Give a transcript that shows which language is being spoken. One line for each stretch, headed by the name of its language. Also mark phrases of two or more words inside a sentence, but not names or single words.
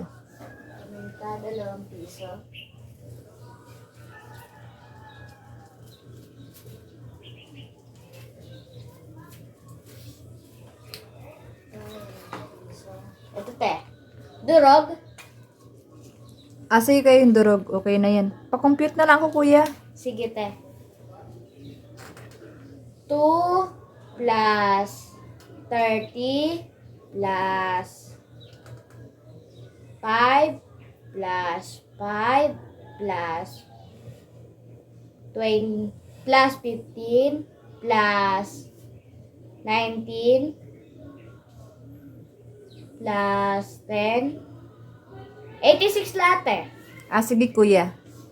Filipino: Minta, 2 piso. Ito, te. Durog. Sige kayo yung durog. Okay na yan. Pa-compute na lang ako, kuya. Sige, te. 2 plus 30 plus 5 plus 5 plus 20 plus 15 plus 19 plus 10 86 lahat, eh. Sige, kuya.